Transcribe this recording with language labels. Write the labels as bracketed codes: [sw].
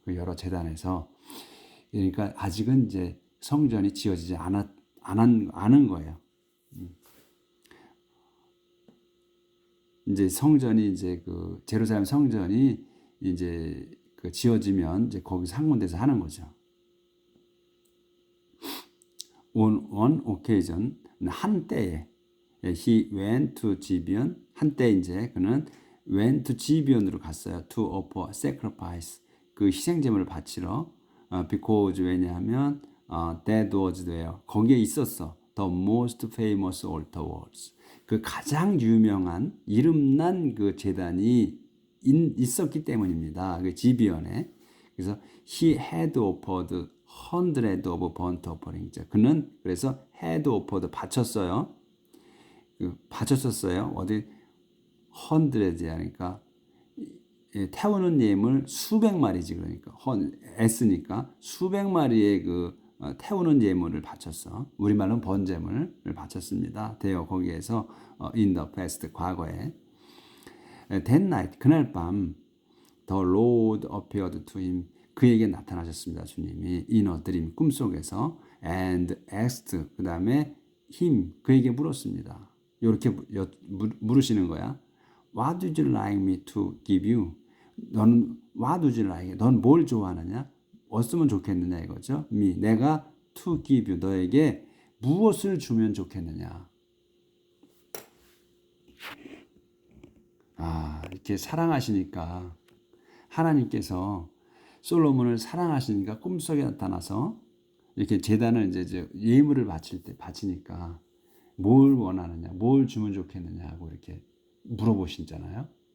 [ko] 그 여러 제단에서 그러니까 아직은 이제 성전이 지어지지 않은 거예요. 이제 성전이 이제 그 제루살렘 성전이 이제 그 지어지면 이제 거기서 한 군데서 하는 거죠. [en] On one occasion [ko] 한때에 [en] he went to Gibeon [ko] 한때 이제 그는 [en] went to Gibeon으로 갔어요. To offer sacrifice [ko] 그 희생제물을 바치러 [en] because [ko] 왜냐하면 [en] that was there [ko] 거기에 있었어. [en] The most famous altar was [ko] 그 가장 유명한 이름난 그 제단이 있었기 때문입니다. 그 지비언에 그래서 [en] he had offered hundred of burnt offerings. [ko] 그는 그래서 [en] had offered [ko] 바쳤어요. 바쳤었어요. 어디 hundred 하니까 태우는 예물 수백 마리지 그러니까 S니까 수백 마리의 그 태우는 예물을 바쳤어. 우리말로는 번제물을 바쳤습니다. [en] 되어 거기에서 in the past [ko] 과거에 [en] that night [ko] 그날 밤 [en] the Lord appeared to him [ko] 그에게 나타나셨습니다. 주님이 [en] in a dream [ko] 꿈속에서 [en] and asked [ko] 그 다음에 him 그에게 물었습니다. 이렇게 물으시는 거야. [en] What would you like me to give you? [ko] 너는 [en] what would you like? [ko] 넌 뭘 좋아하느냐? 어쩌면 좋겠느냐 이거죠. me 내가 [en] to give you [ko] 너에게 무엇을 주면 좋겠느냐? 이렇게 사랑하시니까 하나님께서 솔로몬을 사랑하시니까 꿈속에 나타나서 이렇게 제단을 이제 예물을 바치니까 뭘 원하느냐, 뭘 주면 좋겠느냐 하고 이렇게 물어보시잖아요.